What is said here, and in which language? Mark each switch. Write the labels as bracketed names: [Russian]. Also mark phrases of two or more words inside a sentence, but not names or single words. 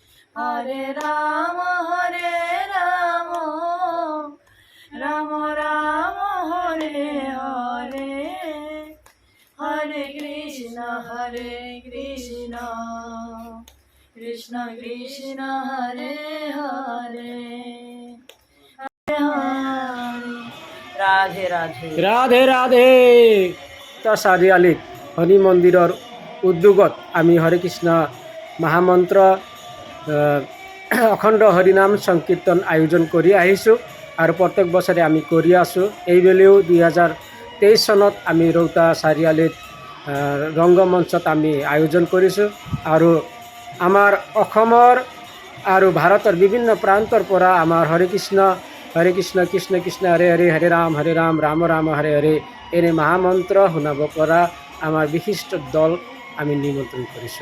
[Sanskrit] হরে রাম রাম রাম হরে হরে, হরে কৃষ্ণ কৃষ্ণ কৃষ্ণ হরে হরে, রাধে রাধে রাধে রাধে। [Assamese] তা চাৰিআলিত শনি মন্দিৰৰ উদ্যোগত আমি হৰে কৃষ্ণ মহামন্ত্ৰ অখণ্ড হৰিনাম সংকীৰ্তন আয়োজন কৰি আহিছোঁ আৰু প্ৰত্যেক বছৰে আমি কৰি আছোঁ। এইবেলিও 2023 চনত আমি ৰৌতা চাৰিআলিত ৰংগমঞ্চত আমি আয়োজন কৰিছোঁ আৰু আমাৰ অসমৰ আৰু ভাৰতৰ বিভিন্ন প্ৰান্তৰ পৰা আমাৰ [Sanskrit] হৰে কৃষ্ণ কৃষ্ণ কৃষ্ণ হৰে হৰে, হৰে ৰাম ৰাম ৰাম হৰে হৰে [Assamese] এনে মহামন্ত্ৰ শুনাব পৰা আমাৰ বিশিষ্ট দল আমি নিমন্ত্ৰণ কৰিছোঁ।